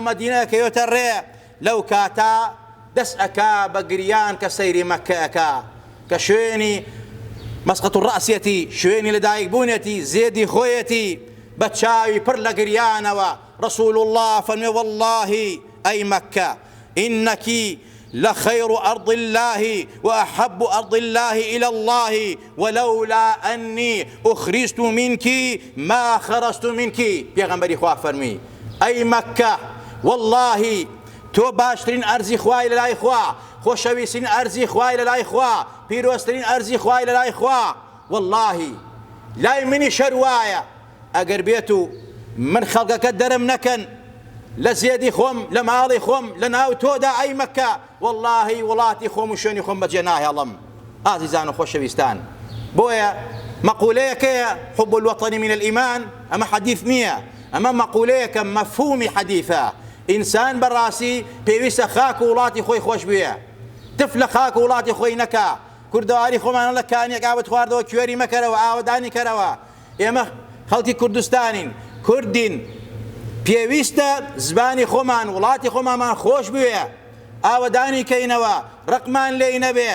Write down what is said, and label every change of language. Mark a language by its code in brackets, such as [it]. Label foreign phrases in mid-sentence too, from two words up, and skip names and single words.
[ckb] مەدینە کەوێتە ڕێ، لەو کاتە دەست ئەکا بە گریان کە سەیری مەککە ئەکا، کە شوێنی مەسقەت الڕەسیەتی، شوێنی لەدایکبوونێتی زێدی خۆیەتی، بە چاوی پڕ لە گریانەوە رسول الله فەرمێ والله ئەی مەککە [ar] ئینەکی لخير أرض الله وأحب أرض الله إلى الله ولولا أني أخرجت منك ما خرجت منك. [ckb] پیغمبری خوا فرمی [ar] أي مكة والله [ckb] تو باشترین أرزی خوای لای خوا، خوشویسترین أرزی خوای لای خوا، پیرۆزترین أرزی خوای لای خوا. والله لای منی شەروایە ئەگەر بێت من خەڵکەکە دەرم نەکەن لە زێدی خۆم لە ماڵی خۆم لە ناو تۆدا ئەی مەککە، والله وڵاتی خۆم و شوێنی خۆم بەجێ ناهێڵم. ئازیزان و خۆشەویستان، بۆیە مەقولەیەکەیە [ar] حب الوطن من الإيمان، [ckb] ئەمە حەدیث نییە، ئەمە مەقولەیەکە مەفهومی حەدیثە. ئینسان بەڕاستی پێویستە خاک و وڵاتی خۆی خۆش بووە، تف لە خاک و وڵاتی خۆی نەکا. کوردەواری خۆمانە لە کانیەک ئاوت خواردەوە کوێری مەکەرەوە، ئاوەدانی کەرەوە. ئێمە خەڵکی کوردستانین، کوردین، پێویستە زبانی خۆمان وڵاتی خۆمانمان خۆش بووە، ئاوەدانی کەینەوە، ڕقمان لێی نەبێ.